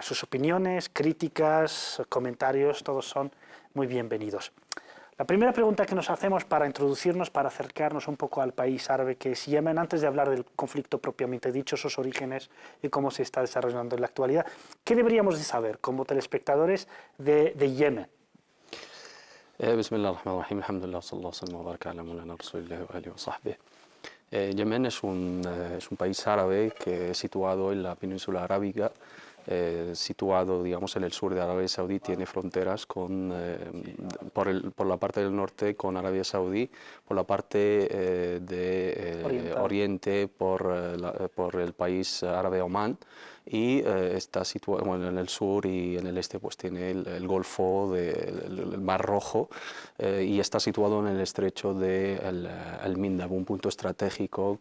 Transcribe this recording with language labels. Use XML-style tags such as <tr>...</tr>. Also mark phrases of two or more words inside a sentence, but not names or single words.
<es>Sus opiniones, críticas, comentarios, todos son muy bienvenidos. La primera pregunta que nos hacemos para introducirnos, para acercarnos un poco al país árabe que es Yemen, antes de hablar del conflicto propiamente dicho, sus orígenes y cómo se está desarrollando en la actualidad, ¿qué deberíamos de saber como telespectadores de Yemen?</es> <ar>بسم الله الرحمن الرحيم الحمد لله صلى الله وسلم وبارك على مولانا رسول الله وآله وصحبه.</ar> <es>Yemen es un país árabe que es situado en la península arábiga, situado, digamos, en el sur de Arabia Saudí. Tiene fronteras con, por la parte del norte con Arabia Saudí, por la parte de oriente por el país árabe Omán, y está situado, bueno, en el sur, y en el este pues tiene el Golfo, el Mar Rojo, y está situado en el estrecho de Al-Mindab, un punto estratégico</es>